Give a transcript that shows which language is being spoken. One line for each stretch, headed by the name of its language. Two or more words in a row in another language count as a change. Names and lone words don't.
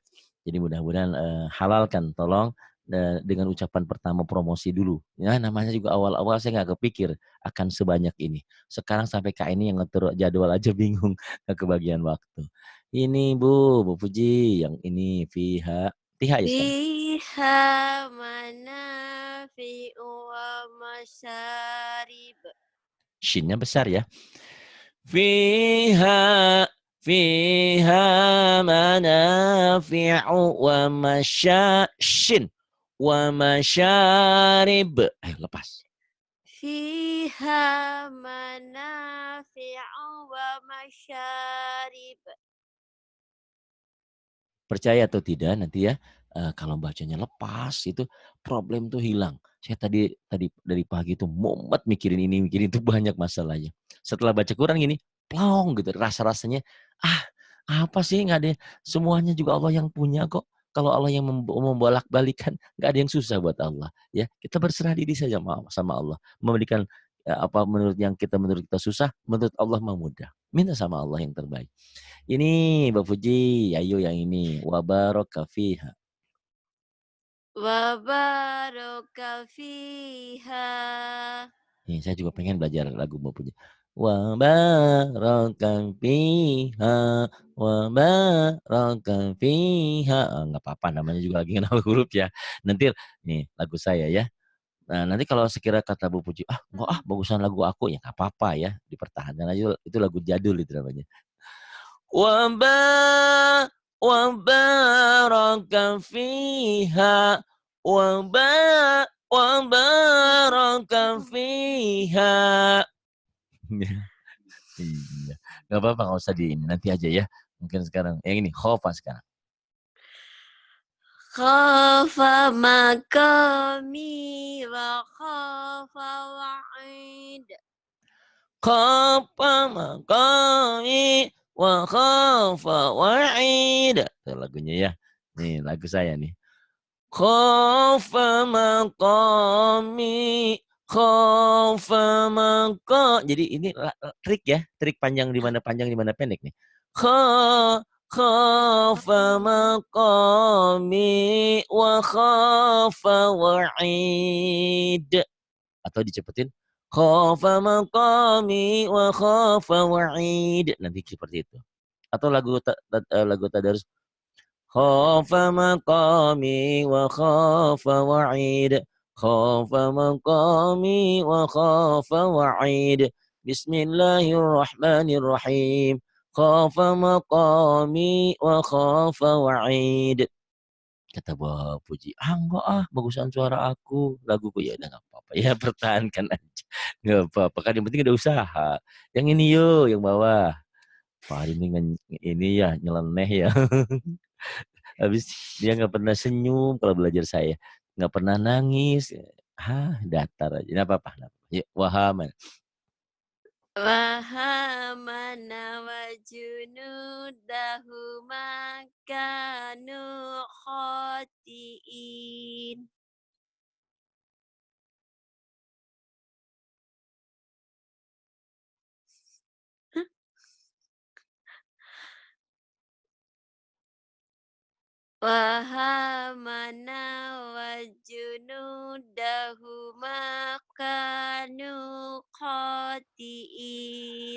Indonesian: Jadi mudah-mudahan halalkan, tolong dengan ucapan pertama promosi dulu. Ya namanya juga awal-awal saya nggak kepikir akan sebanyak ini. Sekarang sampai Kak ini yang ngatur jadwal aja bingung ke kebagian waktu. Ini Bu Puji, yang ini Tiha ya sekarang.
Arabic: فيها منافع ومشارب.
Indonesian: Shinnya besar ya.
Arabic: فيها منافع ومشاشن ومشارب.
Indonesian: Ayo lepas.
Arabic: فيها منافع ومشارب.
Indonesian: Percaya atau tidak nanti ya, kalau bacanya lepas itu problem tuh hilang. Saya tadi dari pagi tuh mumet mikirin ini, mikirin itu, banyak masalahnya. Setelah baca Quran gini, plong gitu rasa-rasanya, apa sih, nggak ada, semuanya juga Allah yang punya kok. Kalau Allah yang membolak-balikan, nggak ada yang susah buat Allah ya. Kita berserah diri saja sama Allah. Memberikan apa menurut kita susah, menurut Allah mah mudah. Minta sama Allah yang terbaik. Ini Mbak Puji, ayo yang ini.
Arabic: وبارك فيها. وبارك فيها.
Indonesian: Nih, saya juga pengen belajar lagu Mbak Puji.
Arabic: وبارك فيها، وبارك فيها.
Indonesian: Enggak apa-apa, namanya juga lagi kenal huruf ya. Nanti nih lagu saya ya. Nah, nanti kalau sekira kata Bu Puji, enggak bagusan lagu aku, ya enggak apa-apa ya, dipertahankan aja, itu lagu jadul itu namanya.
Arabic: وبارك فيها وبارك فيها.
Indonesian: Iya, nggak apa-apa, nggak usah di ini, nanti aja ya. Mungkin sekarang yang ini khofa sekarang.
Arabic: خاف مقامي وخاف وعيد. خاف مقامي وخاف وعيد.
Indonesian: Itu lagunya ya. Nih lagu saya nih.
Arabic: خاف مقامي، خاف مقا.
Indonesian: Jadi ini trik ya, trik panjang di mana pendek nih.
Arabic: خاف مقامي وخاف وعيد.
Indonesian: Atau dicepetin,
Arabic: خاف مقامي وخاف وعيد.
Indonesian: Nanti seperti itu. Atau lagu tadarus,
Arabic: خاف مقامي وخاف وعيد خاف مقامي وخاف وعيد بسم الله الرحمن الرحيم خاف مقامي وخاف وعيد.
Indonesian: Kata Bapak Puji, enggak bagusan suara aku, laguku. Ya udah nggak apa-apa ya, pertahankan aja, nggak apa-apa kan, yang penting ada usaha. Yang ini yuk, yang bawah Pak ini ya nyeleneh ya. Habis dia nggak pernah senyum kalau belajar saya, nggak pernah nangis. Datar aja. Nggak apa-apa. Ya,
Arabic: wahaman. وهامان وجنوده كانوا خاطئين. وهامان وجنوده كانوا خاطئين.